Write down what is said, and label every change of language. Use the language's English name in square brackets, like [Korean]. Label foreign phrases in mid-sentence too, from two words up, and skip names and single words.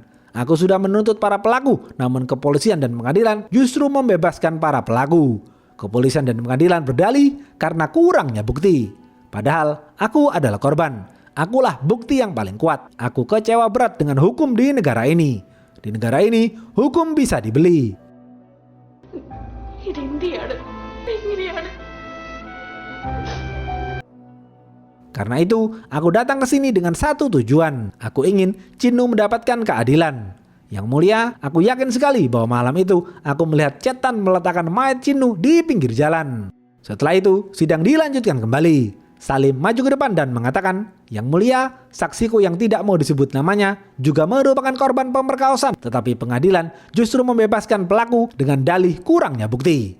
[Indonesian] Aku sudah menuntut para pelaku, namun kepolisian dan pengadilan justru membebaskan para pelaku. Kepolisian dan pengadilan berdalih karena kurangnya bukti. Padahal aku adalah korban. Akulah bukti yang paling kuat. Aku kecewa berat dengan hukum di negara ini. Di negara ini, hukum bisa dibeli." [Malayalam] ഇത് ഇന്ത്യയാണ് എങ്ങനെയാണ് [Indonesian] Karena itu, aku datang ke sini dengan satu tujuan. Aku ingin Cinu mendapatkan keadilan. Yang mulia, aku yakin sekali bahwa malam itu aku melihat Cetan meletakkan mayat Cinu di pinggir jalan. Setelah itu, sidang dilanjutkan kembali. Salim maju ke depan dan mengatakan, "Yang mulia, saksiku yang tidak mau disebut namanya juga merupakan korban pemerkosaan, tetapi pengadilan justru membebaskan pelaku dengan dalih kurangnya bukti.